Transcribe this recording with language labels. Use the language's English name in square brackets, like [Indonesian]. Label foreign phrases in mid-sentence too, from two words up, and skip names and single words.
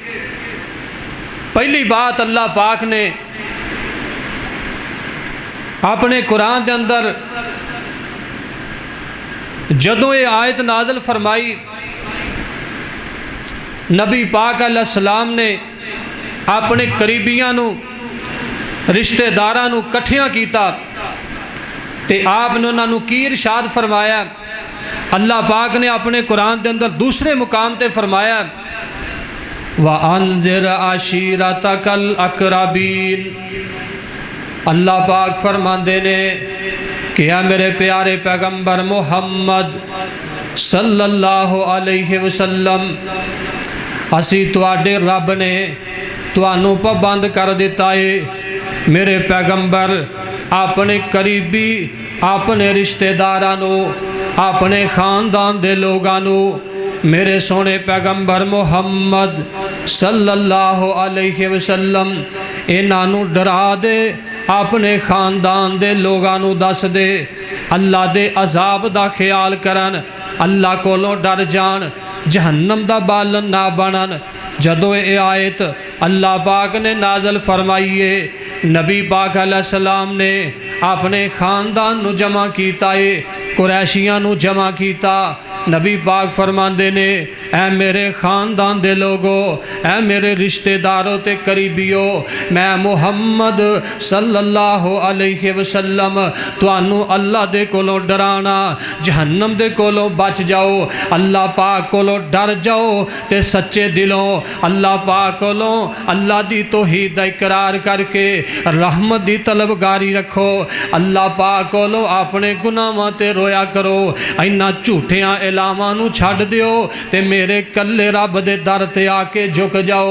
[Urdu] پہلی بات اللہ پاک نے اپنے قرآن کے اندر [Punjabi] جدوں یہ آیت نازل فرمائی، نبی پاک علیہ السلام نے اپنے قریبیاں نوں، رشتہ داراں نوں کٹھیاں کیتا تے آپنے انہوں نے کی ارشاد فرمایا. [Urdu] اللہ پاک نے اپنے قرآن کے اندر دوسرے مقام [Punjabi] تے فرمایا, [Arabic] وأنذر عشيرتك الأقربين. [Urdu] اللہ پاک فرماتے نے کہ یا میرے پیارے پیغمبر محمد, [Arabic] صلى الله عليه وسلم, [Punjabi] اسی تہاڈے رب نے تہانوں پابند کر دتا ہے. میرے پیغمبر اپنے قریبی، اپنے رشتہ داراں نوں، اپنے خاندان دے لوکاں نوں میرے سوہنے پیغمبر محمد [Arabic] صلى الله عليه وسلم [Punjabi] انہاں نوں ڈرا دے، اپنے خاندان دے لوکاں نوں دس دے، اللہ دے عذاب دا خیال کرن، اللہ کولوں ڈر جان، جہنم دا بالن نہ بنن. جدوں یہ آیت اللہ پاک نے نازل فرمائی، نبی پاک علیہ السلام نے اپنے خاندان نوں جمع کیتا ہے، قریشیاں نوں جمع کیتا. نبی پاک فرماندے نے، اے میرے خاندان دے لوکو، اے میرے رشتہ داروں تے قریبیو، میں محمد [Arabic] صلى الله عليه [Punjabi] وسلم تہانوں اللہ دے کولوں ڈرانا، جہنم دے کولوں بچ جاؤ، اللہ پاک کولوں ڈر جاؤ تے سچے دلوں اللہ پاک کولوں اللہ دی توحید دا اقرار کر کے رحمت دی طلبگاری رکھو، اللہ پاک کولوں اپنے گناہاں تے رویا کرو، انہاں جھوٹیاں الاواں نوں چھڈ دیو تے میرے کلے رب دے در تے آ کے جھک جاؤ.